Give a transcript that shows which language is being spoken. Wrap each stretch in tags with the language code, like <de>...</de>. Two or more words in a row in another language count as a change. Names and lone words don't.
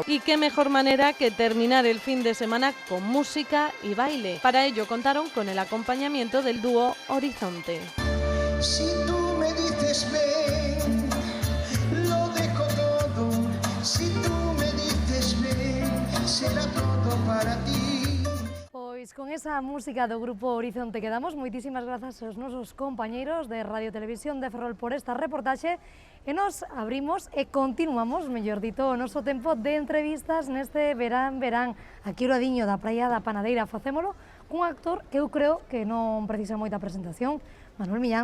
<es>Y qué mejor manera que terminar el fin de semana con música y baile. Para ello contaron con el acompañamiento del dúo Horizonte. Si tú me dices ven, lo dejo todo. Si tú me dices ven, será todo para ti.</es> <gl>Pois con esa música do Grupo Horizonte quedamos. Moitísimas grazas aos nosos compañeiros de Radio Televisión de Ferrol por esta reportaxe e nos abrimos e continuamos, mellor dito, o noso tempo de entrevistas neste Verán. Aquí o ladiño da Praia da Panadeira facémolo cun actor que eu creo que non precisa moita presentación, Manuel Millán.</gl>